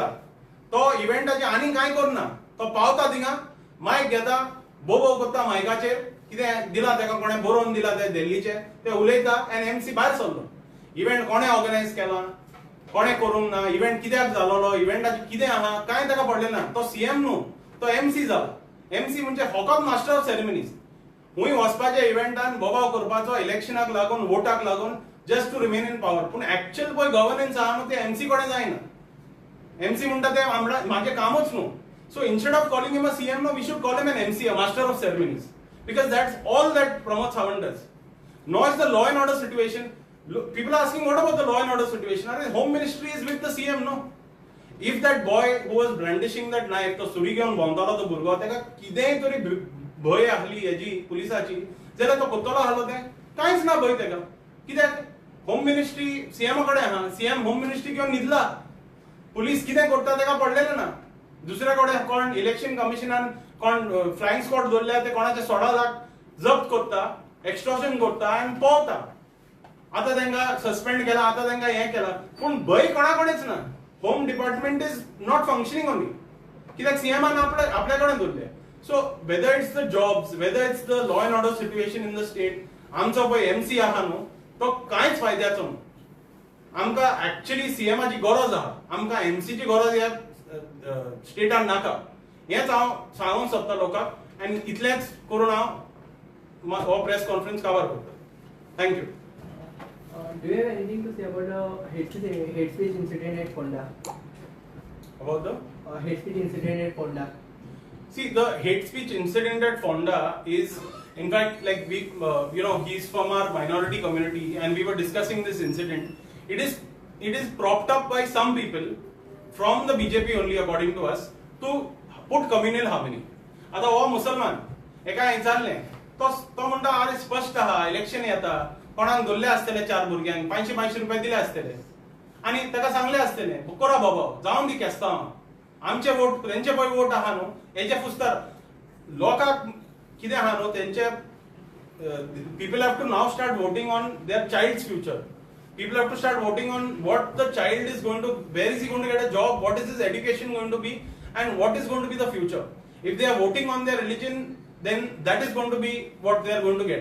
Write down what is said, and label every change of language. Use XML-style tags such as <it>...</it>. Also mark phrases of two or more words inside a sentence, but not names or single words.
<kok>तो इव्हेंटाचे आनी कांय करना, तो पावता थिंगा, मायक घेता, बोबो करता मायकाचेर, कितें दिला तेका कोणें बरोवन दिला ते दिल्लीचे, ते उलयता आनी एमसी भायर सरलो. इव्हेंट कोणें ऑर्गनायज केला, कोणें करूंक ना, इव्हेंट कित्याक जालोलो, इव्हेंटाचें कितें आहा कांय ताका पडलें ना. तो सीएम न्हू, तो एमसी जाला. एमसी म्हणजे फकत</kok> <en>Master of Ceremonies.</en> <kok>खूंय वचपाचे इव्हेंटान बोबाव करपाचो इलेक्शनाक लागून, वोटाक लागून,</kok> <en>just to remain in power.</en> <kok>पूण एक्चुअल पळय गव्हर्नन्स आहा न्हू, ते एमसी कडेन जायना. एमसी म्हणटा ते म्हाजें कामूच न्हू.</kok> <en>So instead of calling him a CM, no, we should call him an MC, a Master of Ceremonies, because that's all that Pramod Sawant does. nor is the law and order situation. People are asking, what about the law and order situation? Are home ministry is with the CM, no? If that boy who was brandishing that knife,</en> <kok>तो सुरी घेऊन भोंवतालो तो भुरगो, तेका कितेंय तरी भंय आहली हेजी पुलिसाची, जाल्यार तो कोत्तलो आहलो तें? कांयच ना भंय तेका. कित्याक?</kok> <en>home ministry</en> <kok>सीएम कडेन आहा, सीएम</kok> <en>home ministry</en> <kok>घेऊन न्हिदला. पुलीस कितें करता तेका पडलेलें ना. दुसरे कडेन कोण इलेक्शन कमिशनान कोण</kok> <en>flying squad</en> <kok>दवरल्या ते कोणाचे 16 लाख जप्त करता, एक्स्ट्रॉशन करता आनी पळता. आतां तांकां सस्पेंड केला, आतां तांकां हें केला, पूण भंय कोणा कडेच ना.</kok> <en>Home Department is not functioning only.</en> <kok>कित्याक सीएमान आपल्या कडेन दवरले.</kok> <en>so whether it's the jobs, whether it's the law and order situation in the state,</en> <kok>आमचो पळय एमसी आहा न्हू, तो कांयच फायद्याचो न्हू. आमकां एक्चुअली सीएमाची गरज आहा, आमकां एमसीची गरज ह्या स्टेटान नाका. हेच हांव सांगूंक सोदता लोकांक, आनी इतलेंच करून हांव हो</kok> <en>press conference</en> <kok>कवर करता.</kok> <en>thank you. Do you have anything to say about the hate speech incident at Fonda? About the hate speech incident at Fonda. See, the hate speech incident at Fonda is, in fact, like we, he's from our minority community, and we were discussing this incident. It is propped up by some people from the BJP only, according to us, to put communal harmony.</en> <kok>आता हो मुसलमान एका विचारलें, तो म्हणटा अरे स्पष्ट आहा, इलेक्शन येता, कोणाक धरले आसतले 4 भुरग्यांक 500 रुपया दिले आसतले, आनी ताका सांगले आसतले करा बाबा, जावन दी केस्तांव, आमचे वोट तेंचे पळय वोट आहा न्हू, हेचे फुस्तार लोकांक कितें आहा न्हू, तेंचे</kok> <en>people have to now start voting on their child's future. People have to start voting on what the child is going to, where is he going to get a job, what is his education going to be, and what is going to be the future. If they are voting on their religion, then that is going to be what they are going to get.</en>